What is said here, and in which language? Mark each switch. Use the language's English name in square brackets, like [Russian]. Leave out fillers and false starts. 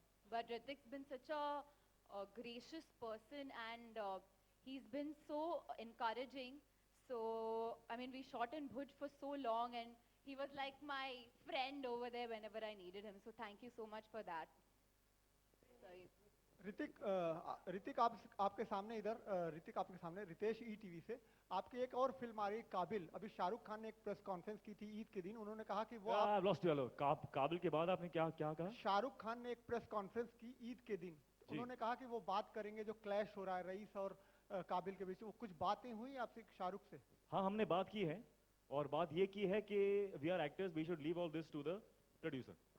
[English] But Hrithik's been such a gracious person, and he's been so encouraging. So, I mean, we shot in Bhuj for so long, and he was like my friend over there whenever I needed him. So thank you so much for that. Sorry. [Hindi] Hrithik आपके सामने इधर ऋतिक आपके सामने Ritesh ETV से आपकी एक और film आ रही काबिल अभी शाहरुख खान ने एक प्रेस कॉन्फ्रेंस की थी ईद के दिन उन्होंने कहा कि वो [English] I've lost you, hello. [Hindi] काबिल के बाद आपने क्या क्या कहा? शाहरुख खान ने एक प्रेस कॉन्फ्रेंस की ईद के दिन उन्होंने कहा कि वो बात करेंगे जो क्लैश हो रहा है रईस और काबिल के बीच वो कुछ बातें हुई आपसे शाहरुख से हाँ हमने बात की है और बात ये की है कि [English] we are actors, we should leave all this to the producer.